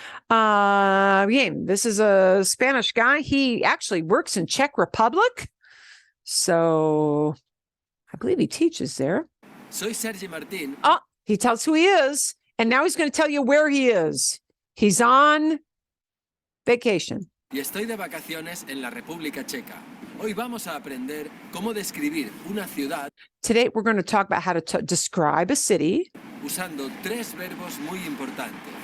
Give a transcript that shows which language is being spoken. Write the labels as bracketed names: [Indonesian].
[English] This is a Spanish guy. He actually works in Czech Republic. So I believe he teaches there. [Spanish] Soy Sergi Martín. [English] Oh, he tells who he is. And now he's going to tell you where he is. He's on vacation. [Spanish] Y estoy de vacaciones en la República Checa. Hoy vamos a aprender cómo describir una ciudad [English] Today, we're going to talk about how to describe a city [Spanish] usando tres verbos muy importantes.